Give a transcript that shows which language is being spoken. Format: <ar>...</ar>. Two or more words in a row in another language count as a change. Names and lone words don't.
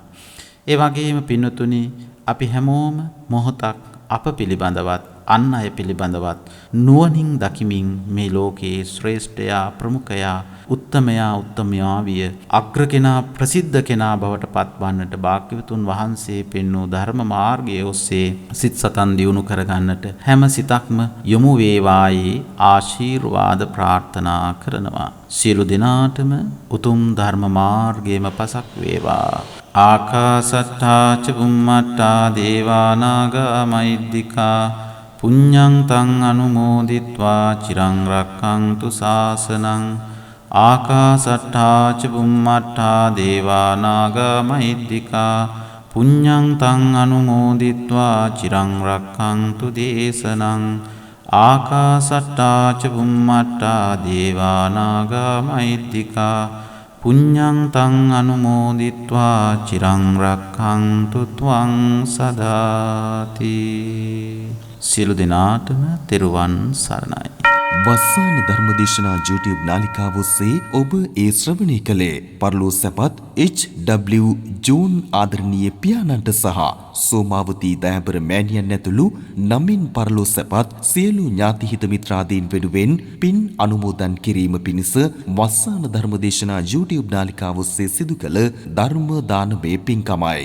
<si>ඒ වගේම පින්තුනි අපි හැමෝම මොහොතක් අප පිළිබඳවත් අන් අය පිළිබඳවත් නුවණින් දකිමින් මේ ලෝකයේ ශ්‍රේෂ්ඨයා ප්‍රමුඛයා උත්තමයා උත්තමයා විය අග්‍ර කෙනා ප්‍රසිද්ධ කෙනා බවට පත්වන්නට භාග්‍යවතුන් වහන්සේ පෙන්වූ ධර්ම මාර්ගයේ ඔස්සේ සිත් සතන් දියුණු කරගන්නට හැම සිතක්ම යොමු වේවායි ආශිර්වාද ප්‍රාර්ථනා කරනවා. සියලු දෙනාටම උතුම් ධර්ම මාර්ගයේම පසක් වේවා.</si> <pi>ආකාසට්ටා ච බුම්මට්ටා දේවා නාග මහිද්దికා පුඤ්ඤං තං අනුමෝදිත්වා චිරං රක්ඛන්තු ශාසනං. ආකාසට්ටා ච බුම්මට්ටා දේවා නාග මහිද්దికා පුඤ්ඤං තං අනුමෝදිත්වා චිරං රක්ඛන්තු දේශනං. ආකාසට්ටා ච බුම්මට්ටා දේවා නාග මහිද්దికා පුඤ්ඤං තං අනුමෝදිත්වා චිරං රක්ඛන්තු ත්වං සදාති.</pi> <si>සියලු දෙනාටම තෙරුවන් සරණයි. වස්සාන ධර්මදේශනා YouTube නාලිකාව ඔස්සේ ඔබ ඒ ශ්‍රවණය කළේ පරලෝ සැපත් H.W. ජෝන් ආදරණීය පියාණන්ට සහ සෝමාවතී දයාබර මෑණියන් ඇතුළු නමින් පරලෝ සැපත් සියලු ඥාති හිත මිත්‍රාදීන් වෙනුවෙන් පින් අනුමෝදන් කිරීම පිණිස වස්සාන ධර්මදේශනා YouTube නාලිකාව ඔස්සේ සිදු කළ ධර්ම දානමය පින්කමයි.</si>